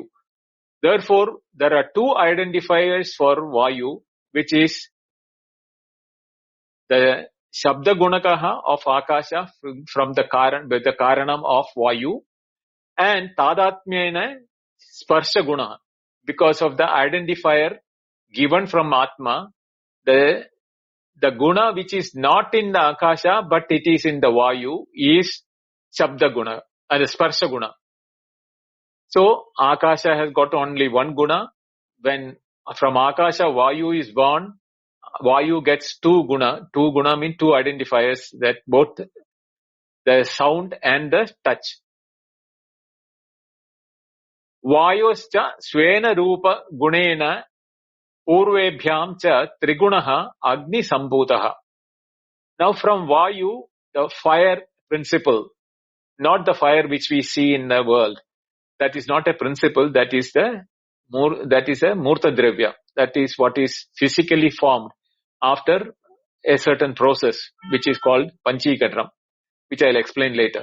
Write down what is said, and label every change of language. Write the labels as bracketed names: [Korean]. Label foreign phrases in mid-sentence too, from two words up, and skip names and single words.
[English] Therefore, there are two identifiers for Vayu, which is the [Sanskrit] Shabda Gunakaha [English] of Akasha from the Karanam of Vayu, and [Sanskrit] Tadatmyena Sparsha Guna, [English] because of the identifier given from Atma, the Guna which is not in the Akasha but it is in the Vayu is [Sanskrit] Shabda Guna, [English] and the [Sanskrit] Sparsha Guna. [English] So Akasha has got only one Guna. When from Akasha Vayu is born, Vayu gets two Guna. Two Guna mean two identifiers that both the sound and the touch. [Sanskrit] Vayoscha swena rupa gunena purvebhyam cha trigunaha agni sambhutaha. [English] Now from Vayu, the fire principle, not the fire which we see in the world. That is not a principle, that is a [Sanskrit] Murta Dravya. [English] That is what is physically formed after a certain process, which is called Panchikadram, which I'll explain later.